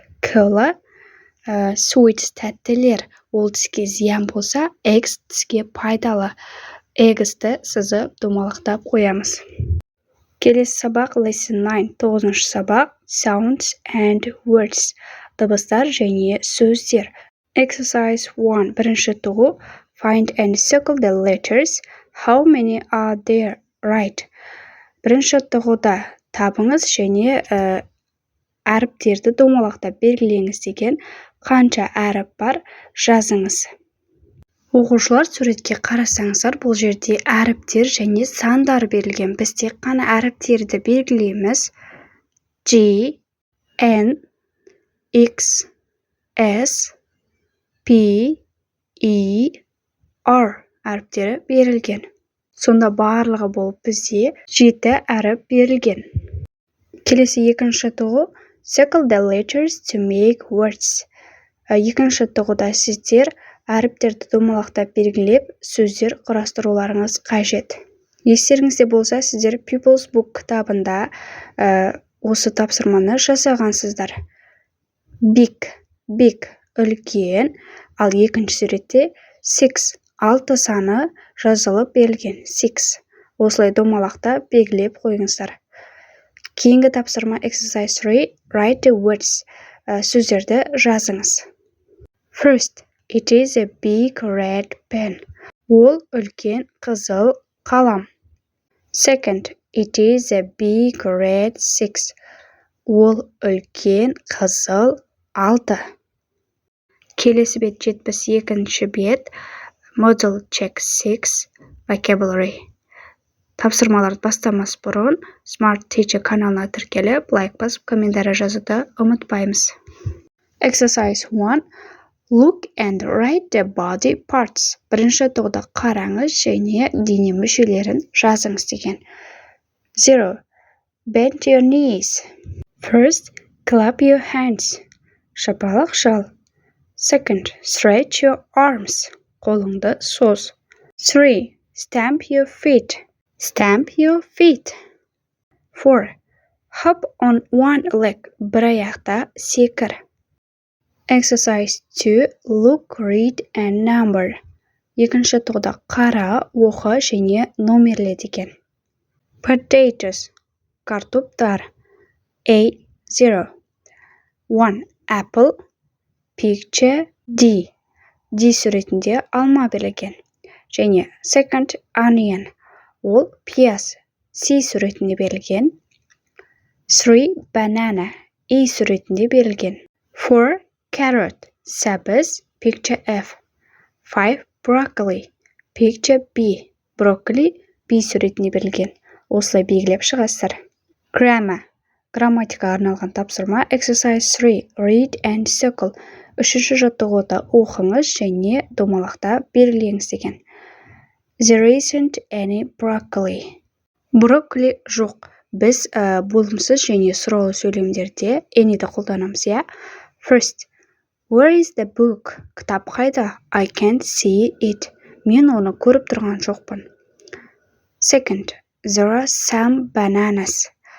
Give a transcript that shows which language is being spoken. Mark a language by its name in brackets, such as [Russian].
[Kazakh] Cola, sweets, тәттілер, ол тіске зиян болса, eggs тіске пайдалы. Eggsті сызып домалақтап қоямыз. Келесі сабақ Lesson 9, 9-шы сабақ [English] Sounds and Words, [Kazakh] дыбыстар және сөздер. [English] Exercise 1, [Kazakh] бірінші тұғу [English] Find and circle the letters. How many are there? Right. [Kazakh] Бірінші тұғуда табыңыз және әріптерді домалақтап белгілеңіз деген қанша әріп бар жазыңыз. Оқушылар суретке қарасаңыздар, бұл жерде әріптер және сандар берілген. Біз тек қана әріптерді белгілейміз. G, N, X, S, P, E, R әріптері берілген. Сонда барлығы болып бізде 7 әріп берілген. Келесі екінші тұғу [English] Circle the letters to make words. [Kazakh] Екінші тұғыда сіздер әріптерді домалақтап белгілеп, сөздер құрастыруларыңыз қажет. Естеріңізде болса, сіздер People's Book кітабында осы тапсырманы жасағансыздар. Big, үлкен, ал екінші суретте 6, 6 саны жазылып берілген. 6. Осылай домалақтап белгілеп қойыңыздар. Кейінгі тапсырма [English] Exercise 3, Write the words. [Kazakh] Сөздерді жазыңыз. [English] First, it is a big red pen. [Kazakh] Ол үлкен қызыл қалам. [English] Second, it is a big red 6. [Kazakh] Ол үлкен қызыл 6. Келесі бет 72-ші бет [English] Model Check 6 Vocabulary. [Kazakh] Тапсырмаларды бастамас бұрын Smart Teacher каналына тіркеліп, лайк басып, комментарий жазуды ұмытпаймыз. [English] Exercise 1. Look and write the body parts. [Kazakh] Бірінші тұғыда қараңыз және дене мүшелерін жазыңыз деген. [English] 0. Bend your knees. First, clap your hands. [Kazakh] Шапалақ жал. [English] Second, stretch your arms. [Kazakh] Қолыңды соз. [English] 3. Stamp your feet. Stamp your feet. 4. Hop on one leg. [Kazakh] Бір аяқта секір. [English] Exercise 2. Look, read and number. [Kazakh] Екінші тұғыда қара, оқы және номерле деген. [English] Potatoes. Картоптар. A. 0. 1. Apple. Picture D. [Kazakh] D суретінде алма берілген. [English] Және second onion. [Kazakh] Ол пияз. C суретінде берілген. 3. Banana. E суретінде берілген. [English] 4. Carrot. Сәбіз. Picture F. 5. Broccoli. Picture B. Broccoli. [Kazakh] B суретінде берілген. Осылай белгілеп шығасыздар. [English] Grammar. [Kazakh] Грамматикаға арналған тапсырма [English] Exercise 3. Read and circle. [Kazakh] Үшінші жаттығуда оқыңыз және домалақтап белгілеңіз деген. [English] There isn't any broccoli. [Kazakh] Брокколи жоқ. Біз болымсыз және сұраулы сөйлемдерде any'ді қолданамыз, иә? [English] First, where is the book? [Kazakh] Кітап қайда? [English] I can't see it. [Kazakh] Мен оны көріп тұрған жоқпын. [English] Second, there are some bananas.